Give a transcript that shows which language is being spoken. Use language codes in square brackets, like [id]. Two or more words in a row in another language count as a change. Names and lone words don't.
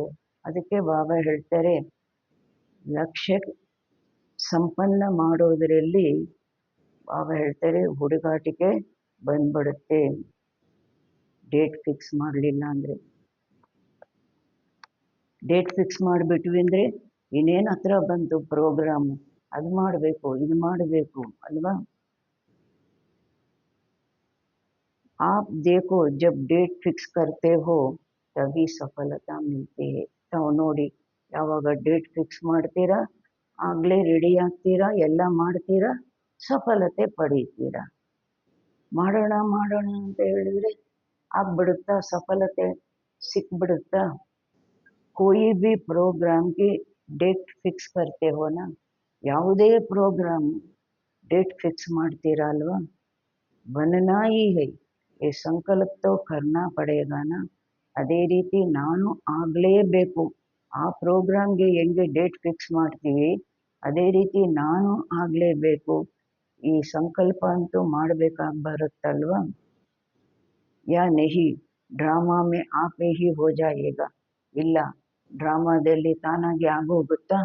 [kn] ಅದಕ್ಕೆ ಬಾಬಾ ಹೇಳ್ತಾರೆ, ಲಕ್ಷ್ಯ ಸಂಪನ್ನ ಮಾಡೋದರಲ್ಲಿ ಬಾಬಾ ಹೇಳ್ತಾರೆ ಹುಡುಗಾಟಿಕೆ ಬಂದ್ಬಿಡುತ್ತೆ. ಡೇಟ್ ಫಿಕ್ಸ್ ಮಾಡಲಿಲ್ಲ ಅಂದರೆ, ಡೇಟ್ ಫಿಕ್ಸ್ ಮಾಡಿಬಿಟ್ವಿ ಅಂದರೆ ಇನ್ನೇನು ಹತ್ರ ಬಂತು ಪ್ರೋಗ್ರಾಮು, ಅದು ಮಾಡಬೇಕು ಇದು ಮಾಡಬೇಕು ಅಲ್ವಾ. [hi] आप देखो जब डेट फिक्स करते हो तभी सफलता मिलती है. [kn] ತಾವು ನೋಡಿ, ಯಾವಾಗ ಡೇಟ್ ಫಿಕ್ಸ್ ಮಾಡ್ತೀರಾ ಆಗಲೇ ರೆಡಿ ಆಗ್ತೀರಾ, ಎಲ್ಲ ಮಾಡ್ತೀರಾ, ಸಫಲತೆ ಪಡೀತೀರಾ. ಮಾಡೋಣ ಮಾಡೋಣ ಅಂತ ಹೇಳಿದ್ರೆ ಆಗ್ಬಿಡುತ್ತಾ, ಸಫಲತೆ ಸಿಕ್ಬಿಡುತ್ತಾ. [hi] कोई भी प्रोग्राम की डेट फिक्स करते हो ना, [kn] ಯಾವುದೇ ಪ್ರೋಗ್ರಾಮ್ ಡೇಟ್ ಫಿಕ್ಸ್ ಮಾಡ್ತೀರಾ ಅಲ್ವಾ. [hi] बनना ही है, ये ಸಂಕಲ್ಪ तो करना पड़ेगा ना. [kn] ಅದೇ ರೀತಿ ನಾನು ಆಗಲೇಬೇಕು. ಆ ಪ್ರೋಗ್ರಾಮ್ಗೆ ಹೆಂಗೆ ಡೇಟ್ ಫಿಕ್ಸ್ ಮಾಡ್ತೀವಿ ಅದೇ ರೀತಿ ನಾನು ಆಗಲೇಬೇಕು. ಈ ಸಂಕಲ್ಪ ಅಂತೂ ಮಾಡಬೇಕಾಗಿ ಬರುತ್ತಲ್ವಾ. [hi] या नहीं ड्रामा में आपे ही हो जाएगा, [kn] ಇಲ್ಲ ಡ್ರಾಮಾದಲ್ಲಿ ತಾನಾಗಿ ಆಗೋಗುತ್ತಾ.